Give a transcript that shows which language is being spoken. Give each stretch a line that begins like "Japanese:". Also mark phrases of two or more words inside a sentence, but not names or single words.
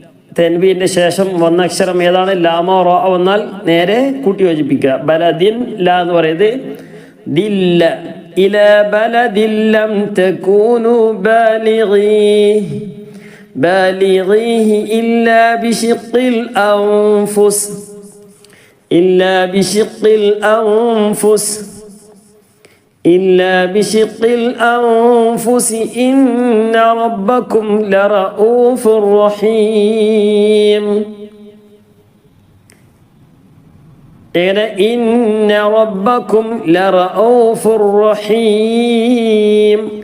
Malayalam: തെൻവീൻ്റെ ശേഷം വന്ന അക്ഷരം ഏതാണ്? ലാമോ റോ വന്നാൽ നേരെ കൂട്ടി യോജിപ്പിക്കുക.
Arabic: بلدٍ لـ
Malayalam: എന്ന് പറയുന്നത്
Arabic: دلّ إلى بلدٍ لم تكونوا بالغيه إلا بشق الأنفس إلا بشق الأنفس إن ربكم لرؤوف رحيم. إن ربكم لرؤوف رحيم.